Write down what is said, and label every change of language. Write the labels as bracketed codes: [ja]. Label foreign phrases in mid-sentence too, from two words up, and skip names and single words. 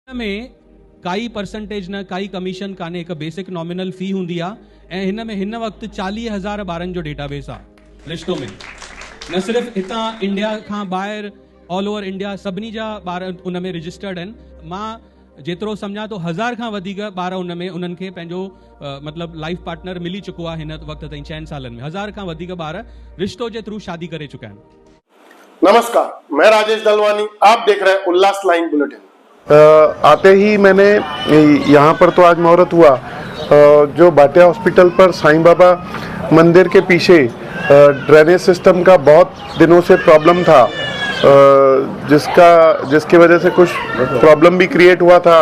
[sd] में काई परसेंटेज न काई कमीशन काने, एक [en] basic nominal fee [sd] हुंदी आ ऐं हिन में हिन वक्त 40,000 ॿारनि जो डेटाबेस आ रिश्तो में। न सिर्फ हितां इंडिया खां ॿाहिरि [en] all over India [sd] सभिनी जा ॿार उन में रजिस्टर्ड आहिनि। मां जेतिरो सम्झां तो 1000 खां वधीक ॿार उन में उन्हनि खे पंहिंजो मतिलबु [en] life partner [sd] मिली चुको आहे हिन वक्त ताईं 6 सालनि में। 1000 खां वधीक ॿार रिश्तो जे थ्रू शादी करे चुका आहिनि। [hi] नमस्कार, मैं राजेश दलवानी, आप देख रहे हैं उल्लास लाइन बुलेटिन। आते ही मैंने यहाँ पर तो आज मुहूर्त हुआ, जो भाटिया हॉस्पिटल पर साईं बाबा मंदिर के पीछे [en] drainage system [hi] का बहुत दिनों से प्रॉब्लम था, जिसकी वजह से कुछ प्रॉब्लम भी क्रिएट हुआ था।